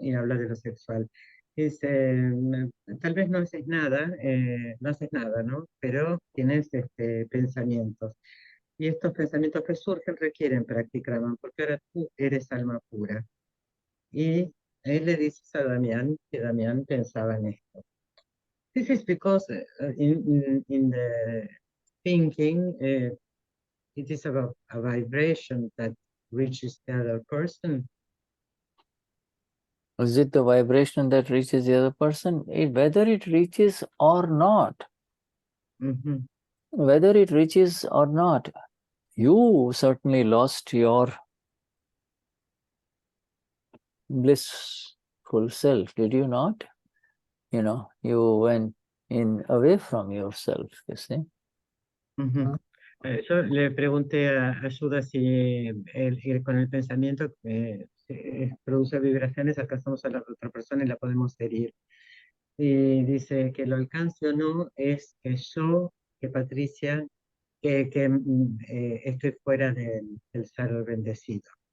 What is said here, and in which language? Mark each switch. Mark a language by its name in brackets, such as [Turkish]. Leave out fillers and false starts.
[Spanish] Y habla de lo sexual. Dice, tal vez no haces nada, ¿no? Pero tienes pensamientos. Y estos pensamientos que surgen requieren Pratikraman, porque ahora tú eres alma pura. Y él le dice a Damián que Damián pensaba en esto. [English] This is because in the thinking, it is about a vibration that reaches the other person. Is it the vibration that reaches the other person? Whether it reaches or not, whether it reaches or not, you certainly lost your blissful self, did you not? You know, you went away from yourself, you see. [Spanish] Yo le pregunté a Shuddha si con el pensamiento produce vibraciones, alcanzamos a la otra persona y la podemos herir. Y dice que lo alcance o no es que yo, que Patricia, que estoy fuera del ser bendecido.